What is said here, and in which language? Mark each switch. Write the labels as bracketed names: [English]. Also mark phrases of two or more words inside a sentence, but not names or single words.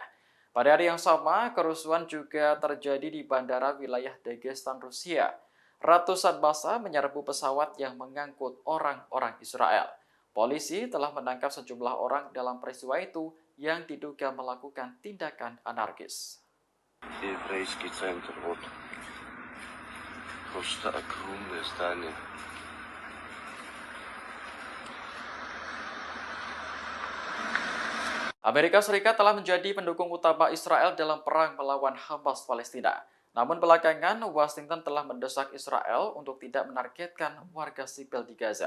[Indonesian] Pada hari yang sama, kerusuhan juga terjadi di bandara wilayah Dagestan, Rusia. Ratusan massa menyerbu pesawat yang mengangkut orang-orang Israel. Polisi telah menangkap sejumlah orang dalam peristiwa itu yang diduga melakukan tindakan anarkis. [Russian] Еврейский центр, вот. Просто огромное здание. [Indonesian] Amerika Serikat telah menjadi pendukung utama Israel dalam perang melawan Hamas Palestina. Namun belakangan, Washington telah mendesak Israel untuk tidak menargetkan warga sipil di Gaza.